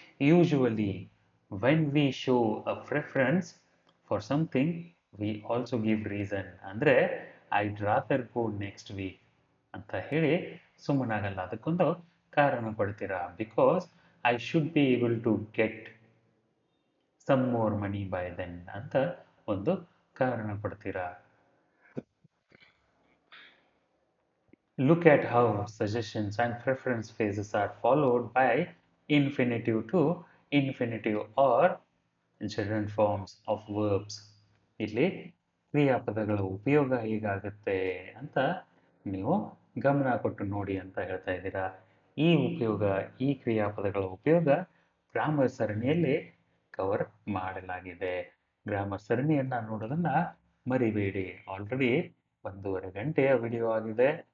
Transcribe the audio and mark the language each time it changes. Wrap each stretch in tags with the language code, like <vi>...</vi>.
<en>usually when we show a preference for something we also give reason ಅಂದರೆ I'd rather go next week</en> <kn>ಅಂತ ಹೇಳಿ ಸುಮ್ಮನಾಗಲ್ಲ, ಅದಕ್ಕೊಂದು ಕಾರಣ ಕೊಡ್ತೀರಾ.</kn> <en>because I should be able to get some more money by then</en> <kn>ಅಂತ ಒಂದು ಕಾರಣ ಕೊಡ್ತೀರಾ.</kn> <en>Look at how suggestions and preference phrases are followed by infinitive to infinitive or gerund forms of verbs.</en> <kn>ಇಲ್ಲಿ ಕ್ರಿಯಾಪದಗಳ ಉಪಯೋಗ ಹೇಗಾಗುತ್ತೆ ಅಂತ ನೀವು ಗಮನ ಕೊಟ್ಟು ನೋಡಿ ಅಂತ ಹೇಳ್ತಾ ಇದ್ದೀರಾ. ಈ ಉಪಯೋಗ, ಈ ಕ್ರಿಯಾಪದಗಳ ಉಪಯೋಗ ಗ್ರಾಮರ್ ಸರಣಿಯಲ್ಲಿ ಕವರ್ ಮಾಡಲಾಗಿದೆ. ಗ್ರಾಮರ್ ಸರಣಿಯನ್ನು ನೋಡೋದನ್ನು ಮರಿಬೇಡಿ. ಆಲ್ರೆಡಿ 1.5 ಗಂಟೆಯ ವಿಡಿಯೋ ಆಗಿದೆ.</kn>